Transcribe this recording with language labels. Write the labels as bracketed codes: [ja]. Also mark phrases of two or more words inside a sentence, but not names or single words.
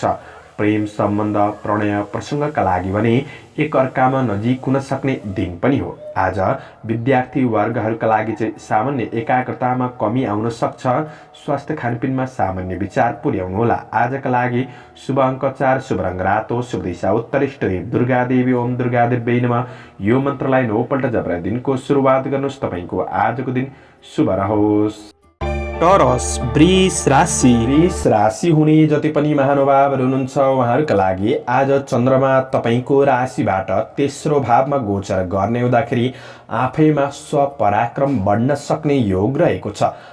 [ne] प्रेम सम्बन्ध प्रणय प्रसङ्गका लागि भने एक अर्कामा नजिक हुन सक्ने दिन पनि हो। आज विद्यार्थी वर्गहरूका लागि चाहिँ सामान्य एकाग्रतामा कमी आउन सक्छ। स्वास्थ्य खानपिनमा सामान्य विचार पुर्याउनुहोला। आजका लागि शुभ अङ्क 4, शुभ रङ रातो, शुभ दिशा उत्तर, इष्ट देव दुर्गा देवी, [sa] ओम दुर्गा देवी नमः। [ne] यो मन्त्रलाई 9 पल्ट जपेर दिनको सुरुवात गर्नुहोस्। तपाईको आजको दिन शुभ रहोस्। टरस वृष राशि। वृष राशि हुने जति पनि महानुभावहरू हुनुहुन्छ उहाँहरूका लागि आज चन्द्रमा तपाईको राशिबाट तेस्रो भावमा गोचर गर्ने हुँदाखेरि आफैमा स्वपराक्रम बढ्न सक्ने योग रहेको छ।